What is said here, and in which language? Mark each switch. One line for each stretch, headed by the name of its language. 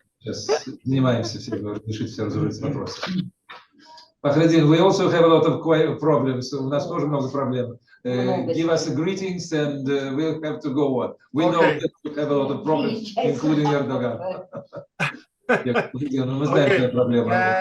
Russian: Сейчас занимаемся решить все разумные вопросы.
English: Fahreddin, we also have a lot of problems.
Russian: У нас тоже много проблем.
English: Give us greetings and we'll have to go on. We know that we have a lot of problems, including Erdogan.
Russian: Мы знаем, какие проблемы.